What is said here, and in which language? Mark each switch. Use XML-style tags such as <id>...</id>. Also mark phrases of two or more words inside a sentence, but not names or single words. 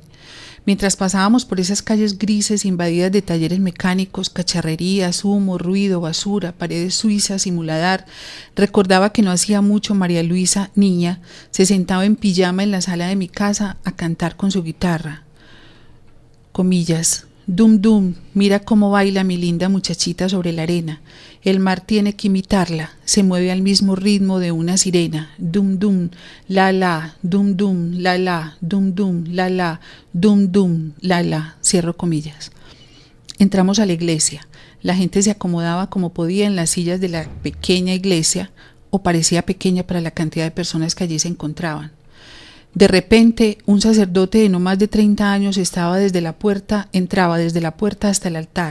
<es>Mientras pasábamos por esas calles grises invadidas de talleres mecánicos, cacharrerías, humo, ruido, basura, paredes suizas y muladar, recordaba que no hacía mucho María Luisa, niña, se sentaba en pijama en la sala de mi casa a cantar con su guitarra. Comillas. Dum dum, mira cómo baila mi linda muchachita sobre la arena. El mar tiene que imitarla, se mueve al mismo ritmo de una sirena. Dum dum, la la, dum dum, la la, dum dum, la la, dum dum, la la. Cierro comillas. Entramos a la iglesia. La gente se acomodaba como podía en las sillas de la pequeña iglesia, o parecía pequeña para la cantidad de personas que allí se encontraban. De repente, un sacerdote de no más de 30 años entraba desde la puerta hasta el altar.</es>